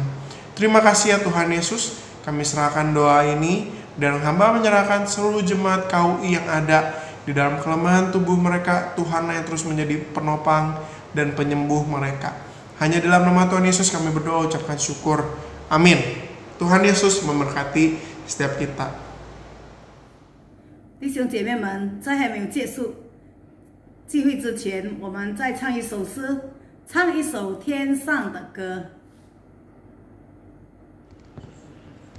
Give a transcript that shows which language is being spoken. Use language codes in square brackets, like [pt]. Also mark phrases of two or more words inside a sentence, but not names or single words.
[id] Terima kasih ya Tuhan Yesus, kami serahkan doa ini dan hamba menyerahkan seluruh jemaat KUI yang ada di dalam kelemahan tubuh mereka. Tuhan yang terus menjadi penopang dan penyembuh mereka. Hanya dalam nama Tuhan Yesus kami berdoa, ucapkan syukur. Amin. Tuhan Yesus memberkati setiap kita. [zh] 弟兄姐妹们，在还没有结束聚会之前，我们再唱一首诗，唱一首天上的歌。